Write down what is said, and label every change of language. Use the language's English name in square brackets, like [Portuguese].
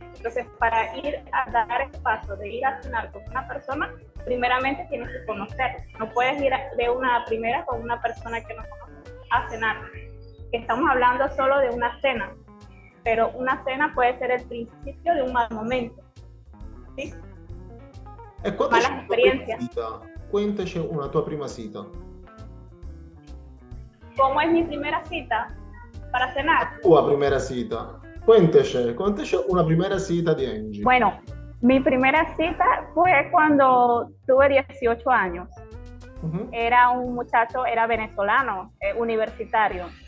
[Spanish] Entonces, para ir a dar el paso de ir a cenar con una persona, primeramente tienes que conocerla. No puedes ir de una primera con una persona que no conoces a cenar. Estamos hablando solo de una cena, pero una cena puede ser el principio de un mal momento. ¿Sí? Malas experiencias. [Italian] Cuéntaci una tua prima cita. [Spanish] ¿Cómo es mi primera cita para cenar? [Italian] Tua primera cita. [Spanish] Cuéntaci una primera cita di Angie. Bueno, mi primera cita fue cuando tuve 18 años. Era un muchacho, era venezolano, universitario.